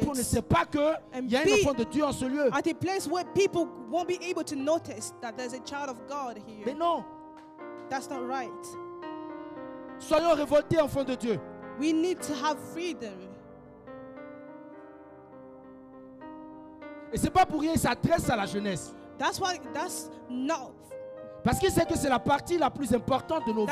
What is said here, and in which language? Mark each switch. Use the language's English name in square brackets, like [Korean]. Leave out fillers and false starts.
[French] et on ne sait pas qu'il y a un enfant de Dieu en ce lieu. [English] At a place where people won't be able to notice that there's a child of God here. [French] Mais non. [English] That's not right. [French] Soyons révoltés, enfants de Dieu. [English] We need to have freedom. [French] Et c'est pas pour rien, il s'adresse à la jeunesse. [English] That's not. [French] Parce qu'il sait que c'est la partie la plus importante de nos vies.